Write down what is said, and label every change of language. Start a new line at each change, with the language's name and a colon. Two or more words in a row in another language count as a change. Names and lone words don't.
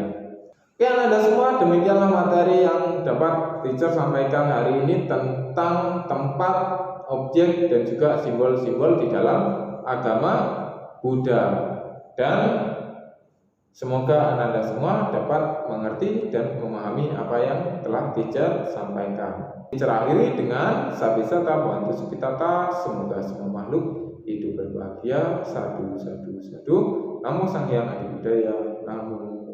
Indonesian: Oke Anda semua, demikianlah materi yang dapat teacher sampaikan hari ini tentang tempat, objek, dan juga simbol-simbol di dalam agama Buddha. Dan semoga Anda semua dapat mengerti dan memahami apa yang telah teacher sampaikan. Teacher akhiri dengan
Pali: Sabisata Bhavantu Sukhitata,
Indonesian: semoga semua makhluk hidup berbahagia.
Pali: Sadu, sadu, sadu.
Indonesian: Namo Sang Hyang Adi Budaya. Namo